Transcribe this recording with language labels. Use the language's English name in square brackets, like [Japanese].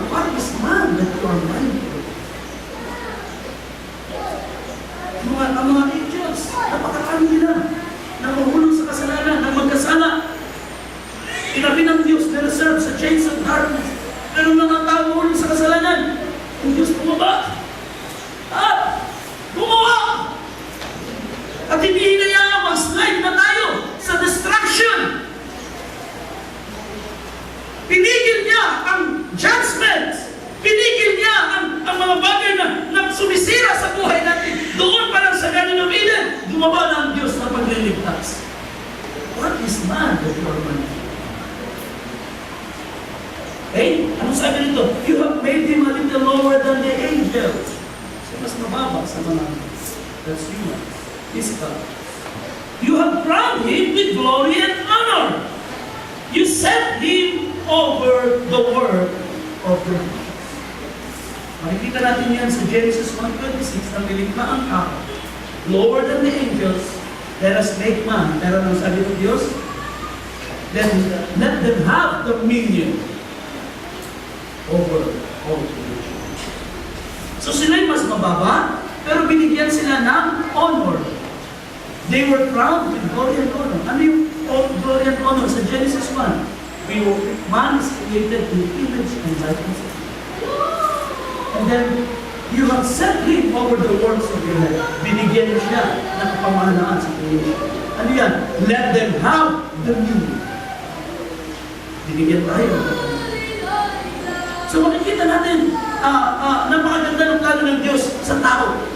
[English] What is man that you are mindful? [Filipino] Ang mga angels, napakakami nila na mahulog sa kasalanan, na magkasala. Inabi ng Diyos na reserve sa chains of darkness. Pero mga tao mahulog sa kasalanan, ang Diyos bumaba. At gumawa. At hindi hinayaan mag-slide na tayo sa destruction. Pinigil niya ang judgment. Pinigil niya ang mga bagay na sumisira sa buhay natin. Doon pa lang sa Garden of Eden, gumawa na ang Diyos na pagliligtas. [English] What is man that you are mindful? Okay? [Filipino] Anong sabi nito? [English] You have made him a little lower than the angels. [Filipino] So, mas mababa sa mga that's human, physical. [English] You have crowned him with glory and honor. You set him over the work of the nations. [Filipino] Makikita natin yan sa Genesis 1:26 na nilikha ang tao. [English] Lower than the angels, let us make man. [Filipino] Pero ang sabi ng Diyos, [English] let them have dominion over all creation. [Filipino] So sila'y mas mababa, pero binigyan sila ng honor. [English] They were crowned with glory and honor. Ano yung glory and honor sa Genesis 1? Man is created in image and likeness of God. And then, you have set him over the works of your hand. [Filipino] Binigyan siya ng kapamahalaan sa creation. Ano yan? [English] Let them have dominion. [Filipino] Binigyan tayo ng kapamahalaan. So makikita natin, napakaganda ng plano ng Diyos sa tao.